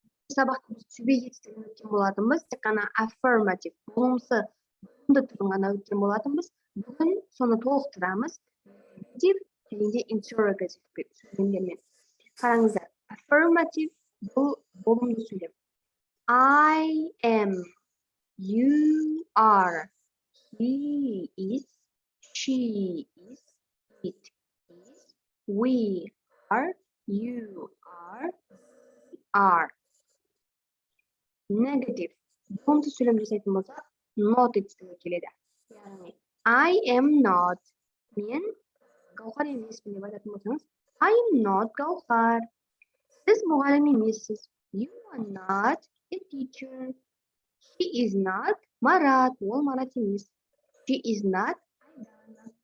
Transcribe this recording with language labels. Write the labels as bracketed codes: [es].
[kk] Сабақта біз түбе етістігін өткен болатынбыз, тек қана affirmative, болымсы түрін ғана өткен болатынбыз. Бүгін соны толықтырамыз. Және interrogative сөйлемдермен. Қараңыздар, affirmative бұл болымды сөйлем. [en] I am, you are, he is, she is, it is, we are, you are. Negative. [kk] Болымды сөйлем жасайтын болсақ, not етістігі келеді. [en] Яғни, I am not. [kk] Мен Гаухар емеспін деп айтатын болсаңыз, [en] I am not Гаухар. [kk] Сіз мұғалім емессіз. [en] You are not a teacher. He is not Марат. [kk] Ол Марат емес. [en] She is not Айдана.